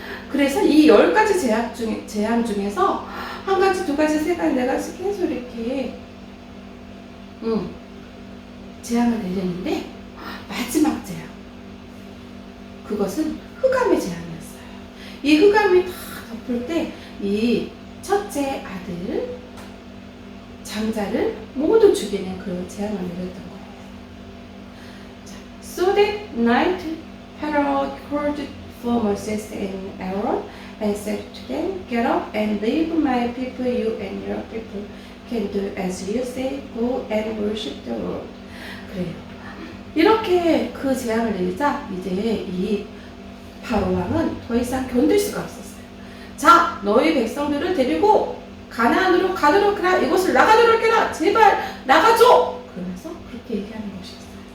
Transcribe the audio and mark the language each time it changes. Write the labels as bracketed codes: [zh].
[ko] 그래서 이 10가지 재앙 중에서 한 가지, 두 가지, 세 가지, 네 가지 계속 이렇게 재앙을 내렸는데 마지막 재앙, 그것은 흑암의 재앙이었어요. 이 흑암이 다 덮을 때 이 첫째 아들 장자를 모두 죽이는 그런 재앙을 내렸던 거예요. [en] 자, So that night Pharaoh called for Moses and Aaron and said to them, Get up and leave my people. You and your people can do as you say. Go and worship the Lord. [ko] 그래요. 이렇게 그 재앙을 내리자 이제 이 바로 왕은 더 이상 견딜 수가 없었어요. 자, 너희 백성들을 데리고 가나안으로 가도록 해라. 이곳을 나가도록 해라. 제발 나가줘. 그러면서 그렇게 얘기하는 것이었어요.